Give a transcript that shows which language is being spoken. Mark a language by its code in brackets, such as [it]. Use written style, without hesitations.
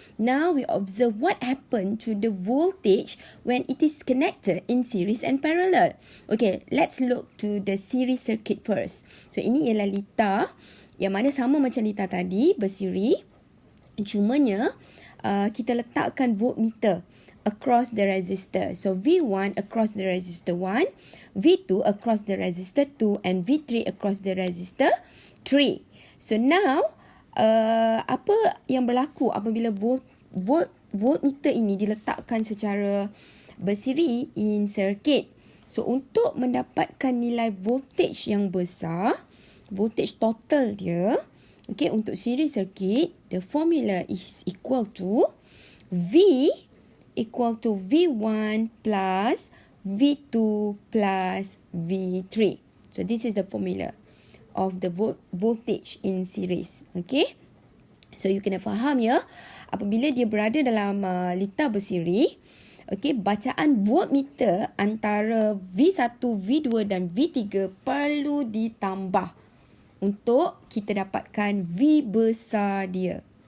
[en] Now we observe what happened to the voltage when it is connected in series and parallel. Okay, let's look to the series circuit first. [ms] So ini ialah lita yang mana sama macam lita tadi, bersiri. Cumanya kita letakkan voltmeter [en] across the resistor. So V1 across the resistor 1, V2 across the resistor 2, and V3 across the resistor 3. [ms] So now, apa yang berlaku apabila voltmeter ini diletakkan secara bersiri [en] in circuit? [ms] So untuk mendapatkan nilai voltage yang besar, voltage total dia, okay, untuk series circuit, [en] the formula is equal to V equal to V1 plus V2 plus V3. So this is the formula of the voltage in series. Okay. [ms] So you kena faham ya, apabila dia berada dalam lita bersiri, okay, bacaan voltmeter antara V1, V2 dan V3 perlu ditambah untuk kita dapatkan V besar dia.